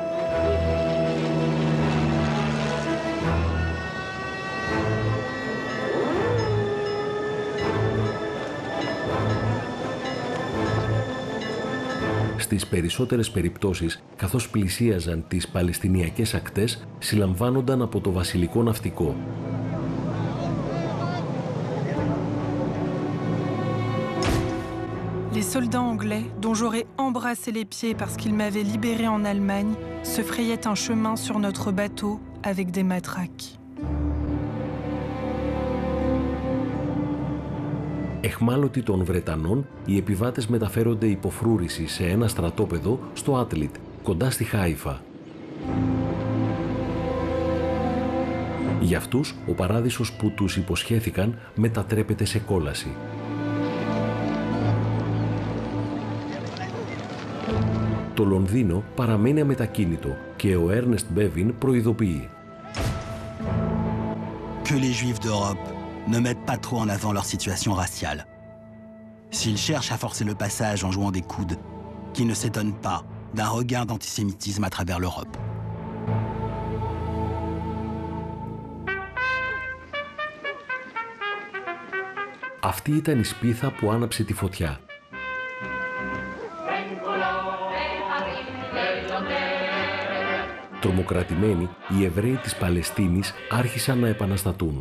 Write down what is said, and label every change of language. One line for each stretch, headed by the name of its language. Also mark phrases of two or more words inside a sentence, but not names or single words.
Greek: Στις περισσότερες περιπτώσεις, καθώς πλησίαζαν τις Παλαιστινιακές ακτές, συλλαμβάνονταν από το βασιλικό ναυτικό.
French: Les soldats anglais, dont j'aurais embrassé les pieds parce qu'ils m'avaient libéré en Allemagne, se frayaient un chemin sur notre bateau avec des matraques.
Greek: Εχμάλωτοι των Βρετανών, οι επιβάτες μεταφέρονται υπό φρούρηση σε ένα στρατόπεδο στο Άτλιτ, κοντά στη Χάιφα. Για αυτούς, ο παράδεισος που τους υποσχέθηκαν μετατρέπεται σε κόλαση. Το Λονδίνο παραμένει αμετακίνητο και ο Έρνεστ Μπέβιν προειδοποιεί.
French: Que les Juifs d'Europe ne mettent pas trop en avant leur situation raciale. S'ils cherchent à forcer le passage en jouant des coudes, qu'ils ne s'étonnent pas d'un regain d'antisémitisme à travers l'Europe.
Greek: Αυτή ήταν η σπίθα που άναψε τη φωτιά. Τρομοκρατημένοι, οι Εβραίοι της Παλαιστίνης άρχισαν να επαναστατούν.